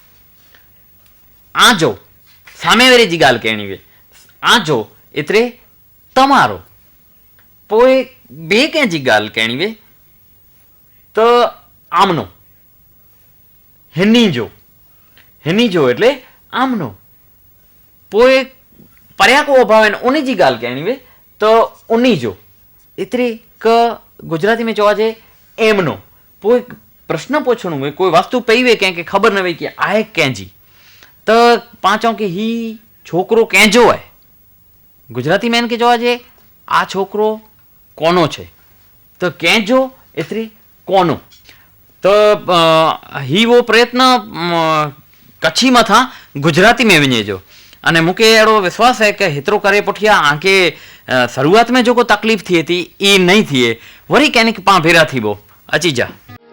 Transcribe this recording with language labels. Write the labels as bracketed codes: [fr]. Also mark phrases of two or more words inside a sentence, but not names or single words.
[kfr] आजो, सामे वारे जी ॻाल्हि कहिणी वे, आजो एतिरे तमारो। पोइ ॿिए कंहिंजी ॻाल्हि कहिणी वे त आमनो, हिनी जो, हिनी जो [gu] એટલે આમનો। [kfr] पोइ परियां को अभाव आहिनि उन जी ॻाल्हि कहिणी वे त उन्ही जो, एतिरे क गुजराती में चवाजे एमनो। पोइ प्रश्न पुछणो वे, कोई वस्तु पई वे कंहिंखे ख़बर न हुई कि आहे कंहिंजी, त पाण चऊं कि ही छोकिरो कंहिंजो आहे। गुजराती में हिनखे चवाजे आ [gu] છોકરો કોનો છે, [kfr] त कंहिंजो एतिरे कोनो। त ही वो प्रयत्न कच्छी मथां गुजराती में वञे जो। अने मूंखे अहिड़ो विश्वास है कि हेतिरो करे पुठियां आंखे शुरूआत में जेको तकलीफ़ थिए थी ई नहीं थिए। वरी कंहिं पाण भेरा थी वो अची जा।